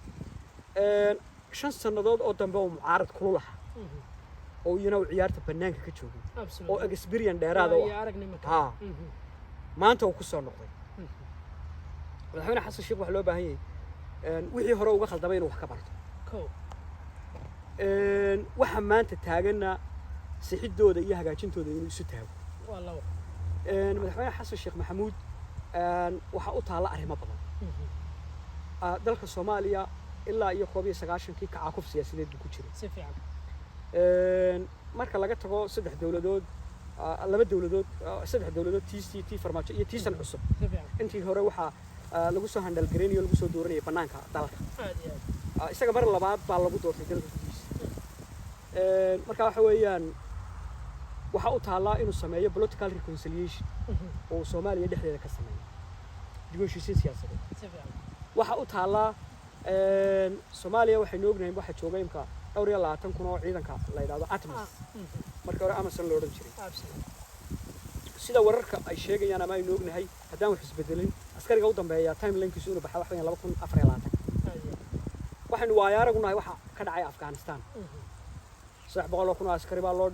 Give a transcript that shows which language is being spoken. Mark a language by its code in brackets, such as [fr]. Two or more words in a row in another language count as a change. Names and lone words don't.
[so] 5 sanadood oo dambe oo mucaarad kulul ah oo iyana ciyaarta banaanka ka joogay oo experience dheeraad ah maanta uu ku soo noqday madaxweyne Xasan Sheekh waxa loo baahan yahay wixii hore uga khaldamay inuu wax ka barto waxa maanta taagana sixidooda iyo hagaajintooda inuu isu taago والله madaxweyne xasan sheekh maxamuud waxa u taala arrimo badan dalka Soomaaliya ilaa iyo 1990kii kacaakuf siyaasadeed ku jiray [ar] سيف يعني [so] marka laga tago saddex dawladood laba dawladood saddex dawladood TCT farmaajo iyo tiisan cusub [ar] سيف يعني [so] intii hore waxa lagu soo handal gareeyay lagu soo dooranayay banaanka dalka [ar] عادي عادي [so] isaga mar labaad baa lagu doortay dalka gudihiisa marka waxa weeyaan waxa u taala inuu sameeyo [en] political reconciliation [so] oo Soomaaliya dhexdeeda ka sameeyo dib u heshiisiin siyaasadeed [ar] سيف يعني [so] waxa u taala Soomaaliya waxay ognahay waxa jooga imka dhowr iyo 20 kun oo ciidanka la yiraahdo ATMIS marka hore Amazon loo oran jiray sida wararka ay sheegayaan ama ay ognahay hadaan wax isbedelin askariga u dambeeya timeline-kiisu inuu baxay wax weyn 2024 waxaanu waayaragunahay waxa ka dhacay Afghanistan 700 kun oo askari baa loo